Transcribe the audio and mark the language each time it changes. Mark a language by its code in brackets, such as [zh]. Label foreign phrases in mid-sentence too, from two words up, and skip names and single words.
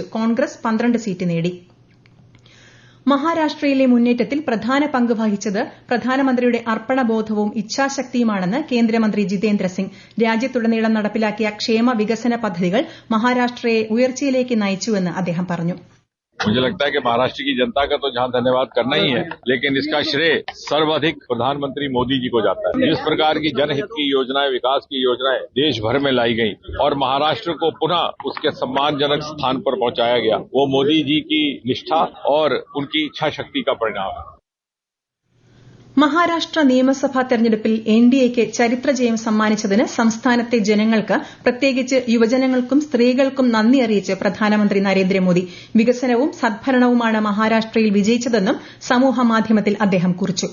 [ml] കോൺഗ്രസ് 12 സീറ്റ് നേടി. മഹാരാഷ്ട്രയിലെ മുന്നേറ്റത്തിൽ പ്രധാന പങ്ക് വഹിച്ചത് പ്രധാനമന്ത്രിയുടെ അർപ്പണബോധവും ഇച്ഛാശക്തിയുമാണെന്ന് കേന്ദ്രമന്ത്രി ജിതേന്ദ്ര സിംഗ്. രാജ്യത്തുടനീളം നടപ്പിലാക്കിയ ക്ഷേമ വികസന പദ്ധതികൾ മഹാരാഷ്ട്രയെ ഉയർച്ചയിലേക്ക് നയിച്ചുവെന്ന് അദ്ദേഹം പറഞ്ഞു. [hi] मुझे लगता है कि महाराष्ट्र की जनता का तो जहां धन्यवाद करना ही है, लेकिन इसका श्रेय सर्वाधिक प्रधानमंत्री मोदी जी को जाता है. जिस प्रकार की जनहित की योजनाएं, विकास की योजनाएं देश भर में लाई गई और महाराष्ट्र को पुनः उसके सम्मानजनक स्थान पर पहुंचाया गया, वो मोदी जी की निष्ठा और उनकी इच्छा शक्ति का परिणाम है. [ml] മഹാരാഷ്ട്ര നിയമസഭാ തെരഞ്ഞെടുപ്പിൽ NDAയ്ക്ക് ചരിത്രജയം സമ്മാനിച്ചതിന് സംസ്ഥാനത്തെ ജനങ്ങൾക്ക്, പ്രത്യേകിച്ച് യുവജനങ്ങൾക്കും സ്ത്രീകൾക്കും നന്ദി അറിയിച്ച് പ്രധാനമന്ത്രി നരേന്ദ്രമോദി. വികസനവും സദ്ഭരണവുമാണ് മഹാരാഷ്ട്രയിൽ വിജയിച്ചതെന്നും സമൂഹമാധ്യമത്തിൽ അദ്ദേഹം കുറിച്ചു.